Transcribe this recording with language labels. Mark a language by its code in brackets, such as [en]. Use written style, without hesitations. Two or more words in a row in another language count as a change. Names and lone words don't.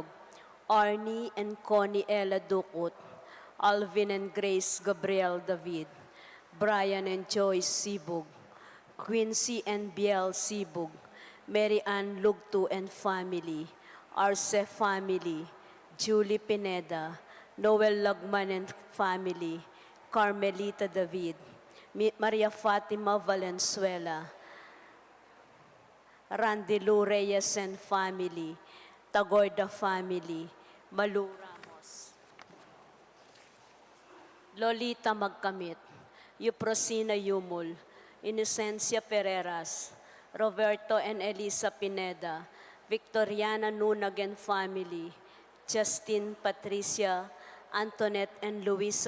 [en] Arnie and Connie Ella Ducut, Alvin and Grace Gabriel David, Brian and Joyce Sibug, Quincy and Biel Sibug, Mary Ann Lugto and family, Arce family, Julie Pineda, Noel Lagman and family, Carmelita David, Maria Fatima Valenzuela, Randy Lou Reyes and family, Tagorda family, Malu Ramos, Lolita Magkamit, Euprosina Yumul, Inocencia Pereras, Roberto and Elisa Pineda, Victoriana Nunag and family, Justin Patricia, Antoinette and Luisa